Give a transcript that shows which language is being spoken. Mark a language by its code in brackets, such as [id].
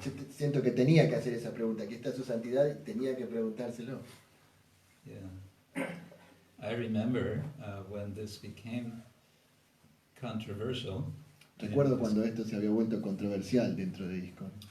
[es] yo siento que tenía que hacer esa pregunta. Aquí está su santidad y tenía que preguntárselo. [en] Yeah. I remember when this became controversial. [es] Recuerdo cuando esto se había vuelto controversial dentro de ISKCON.